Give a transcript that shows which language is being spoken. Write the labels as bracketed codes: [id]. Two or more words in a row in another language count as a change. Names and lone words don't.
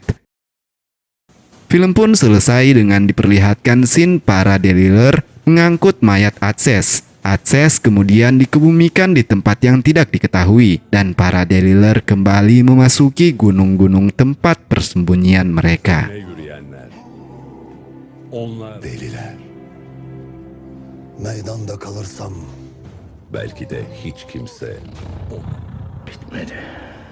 [id] Film pun selesai dengan diperlihatkan scene para Deliler mengangkut mayat Atses. Atses kemudian dikebumikan di tempat yang tidak diketahui dan para Deliler kembali memasuki gunung-gunung tempat persembunyian mereka. [tr] Yürüyenler. Onlar Deliler. Meydanda kalırsam belki de hiç kimse bitmedi.